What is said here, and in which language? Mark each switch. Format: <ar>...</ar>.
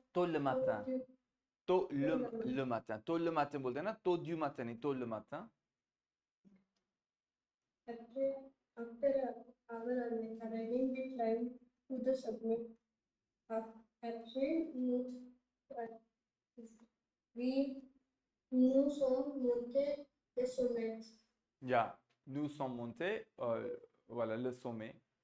<fr>तो le matin, तो le le</fr> <hi>matin, तो</hi> <fr>le matin</fr> <hi>बोलते हैं ना, तो</hi> <fr>du matin</fr> <hi>नहीं, तो le matin।</hi> <en>After our arriving, we climbed to the summit.</en> <fr>Après,</fr> <en>we</en> <fr>nous sommes montés le sommet. या nous sommes montés, voilà le sommet।</fr>